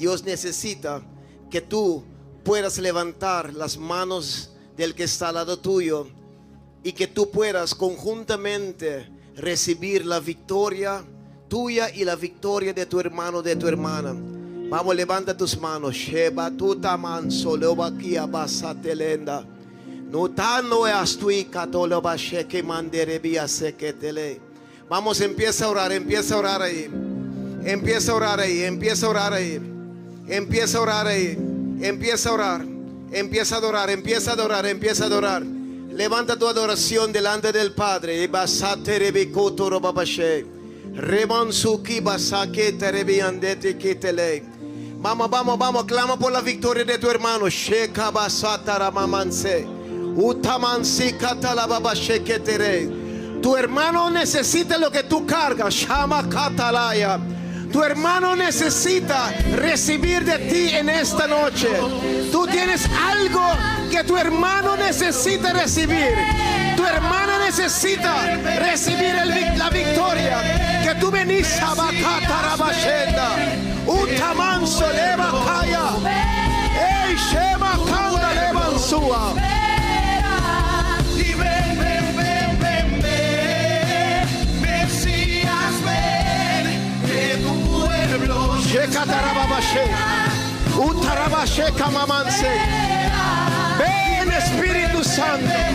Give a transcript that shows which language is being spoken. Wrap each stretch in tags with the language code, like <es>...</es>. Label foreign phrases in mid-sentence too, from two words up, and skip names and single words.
<es>Dios necesita que tú puedas levantar las manos del que está al lado tuyo y que tú puedas conjuntamente recibir la victoria tuya y la victoria de tu hermano, de tu hermana. Vamos, levanta tus manos. Sheba tuta manso leobakia basatelenda. Notando astui katolo basheke manderebia seketele. Vamos, empieza a orar ahí. Empieza a orar ahí. Empieza a orar ahí. Empieza a orar ahí. Empieza a orar. Empieza a adorar. Empieza a adorar. Empieza a adorar. Levanta tu adoración delante del Padre. Basate rebikoto robabashe. Remansuki basake terebiandete kitele. Vamos, vamos, vamos. Clama por la victoria de tu hermano. Sheka basata ramamanse. Utamansi katalababashe ketere. Tu hermano necesita lo que tú cargas. Shama katalaya. Tu hermano necesita recibir de ti en esta noche. Tú tienes algo que tu hermano necesita recibir. Tu hermana necesita recibir la victoria que tú venís a Bakatarabashenda. Utamanso leva kaya. Ey shema kanda levansua. Ven Espíritu Santo.</es>